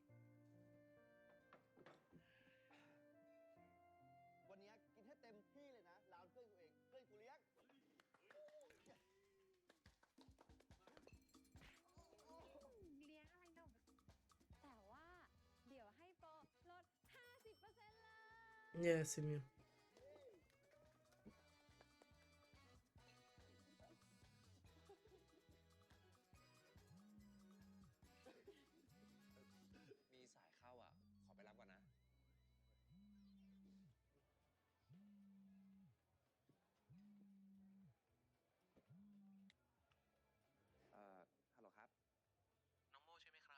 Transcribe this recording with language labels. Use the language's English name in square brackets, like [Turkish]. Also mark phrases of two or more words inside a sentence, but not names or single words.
[Thai] วันนี้กินให้เต็มที่เลยนะร้านเพื่อนกูเอง เพื่อนกูเลี้ยง เลี้ยงอะไรหนมแต่ว่าเดี๋ยวให้โปรลด 50% เลย [English] Yeah, [French] c'est mieux. [Thai] มีสายเข้าอ่ะ ขอไปรับก่อนนะ ฮัลโหลครับ น้องโมใช่ไหมครับ